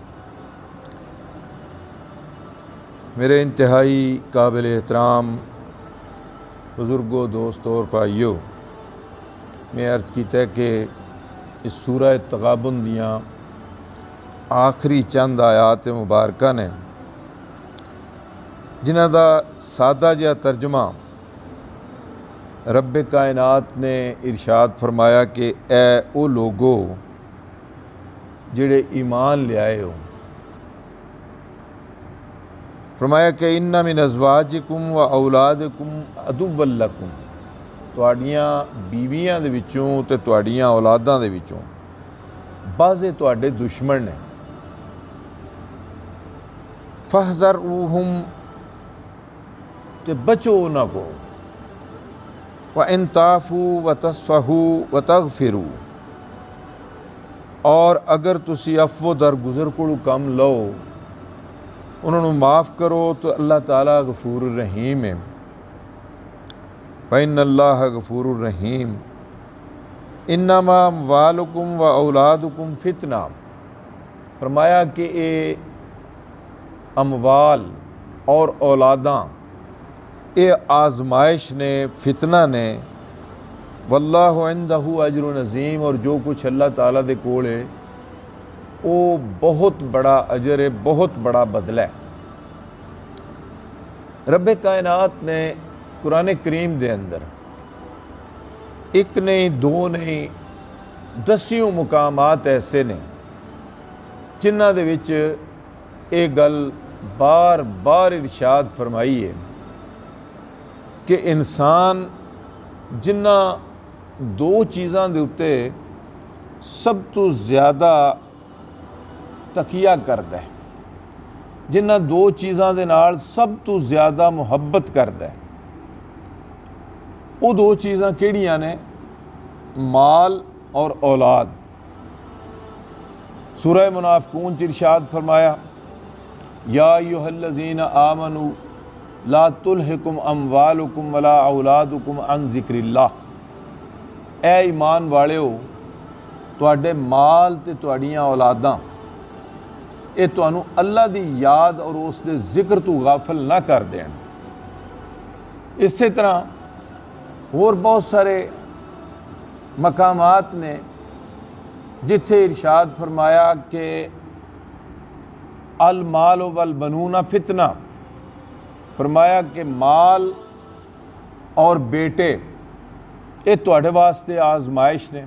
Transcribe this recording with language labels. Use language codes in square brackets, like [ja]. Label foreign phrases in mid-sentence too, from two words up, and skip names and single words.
[pa] میرے انتہائی قابل احترام بزرگوں، دوستوں اور بھائیوں، میں عرض کیتا ہے کہ اس سورہ تغابن دیاں آخری چند آیات مبارکہ نے جنہ دا سادہ جہا ترجمہ رب کائنات نے ارشاد فرمایا کہ اے او لوگو جڑے ایمان لے آئے ہو، فرمایا کہ [ar] ان من ازواجکم و اولادکم عدوا لکم، [pa] تواڈیاں بیویاں دے وچوں تے تواڈیاں اولاداں دے وچوں بعضے تواڈے دشمن نے، فاحذروہم کہ بچو نہ کو، [ar] وَإِن تَعْفُوا وَتَصْفَحُوا وَتَغْفِرُوا، [pa] اور اگر تسی عفو درگزر کو کم لو، انہوں نے معاف کرو تو اللہ تعالیٰ غفور الرحیم ہے۔ [ar] فَإِنَّ اللَّهَ غفور الرحیم انما اموالکم و اولادکم فتنہ، [pa] فرمایا کہ اے اموال اور اولاداں اے آزمائش نے، فتنہ نے، [ar] واللہ عندہ اجر عظیم، [pa] اور جو کچھ اللہ تعالیٰ دے کول ہے وہ بہت بڑا اجر ہے، بہت بڑا بدلہ ہے۔ رب کائنات نے قرآن کریم دے اندر ایک نہیں دو نہیں دسیوں مقامات ایسے نے جنہ دے وچ ایک گل بار بار ارشاد فرمائی ہے کہ انسان جنہ دو چیزاں دے اتے سب تو زیادہ تکیہ کردا ہے، جنہ دو چیزاں دے نال سب تو زیادہ محبت کردا ہے، وہ دو چیزاں کیڑیاں نے؟ مال اور اولاد۔ سورہ منافقون چ ارشاد فرمایا [ar] یا ایھا الذین آمنوا لا تلہکم اموالکم ولا اولادکم عن ذکر اللہ، [pa] اے ایمان والےو تواڈے مال تے تواڈیاں اولاداں اے تانوں اللہ دی یاد اور اس دے ذکر تو غافل نہ کر دین۔ اسی طرح اور بہت سارے مقامات نے جتھے ارشاد فرمایا کہ [ar] المال والبنون فتنہ، [pa] فرمایا کہ مال اور بیٹے یہ تواڈے واسطے آزمائش نے۔